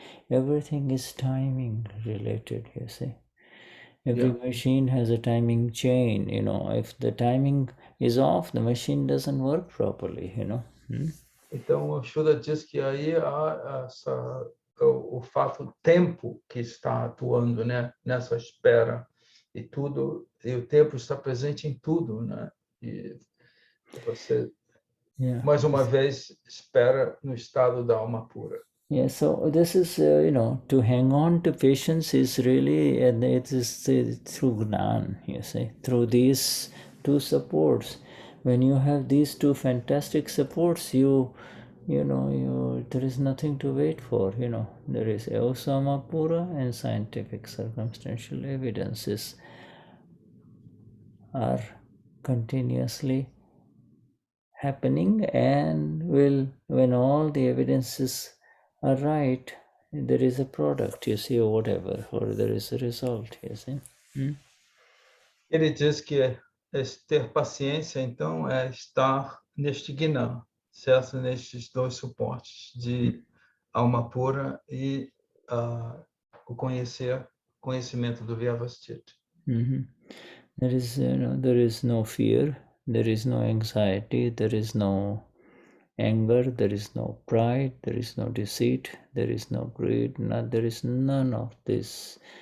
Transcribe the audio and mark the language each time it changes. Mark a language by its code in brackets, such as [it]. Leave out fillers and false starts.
[en] Everything is timing related, you see. Every machine has a timing chain, If the timing is off, the machine doesn't work properly, [pt] Então, o Shuddha diz que aí há o fato tempo que está atuando, né, nessa espera e o tempo está presente em tudo, né? E você mais uma vez espera no estado da alma pura. [en] Yeah, so this is to hang on to patience is really it is through Gnan, you see, through these two supports. When you have these two fantastic supports, there is nothing to wait for, There is Eosama Pura and scientific circumstantial evidences are continuously happening, and when all the evidences are right, there is a product, you see, or whatever, or there is a result, you see. [pt] Ele diz que ter paciência, então, é estar neste Gnana, certo? Nestes dois suportes de alma pura e o conhecimento do Vyavasthit. [en] There is no fear, there is no anxiety, there is no anger, there is no pride, there is no deceit, there is no greed, there is none of this.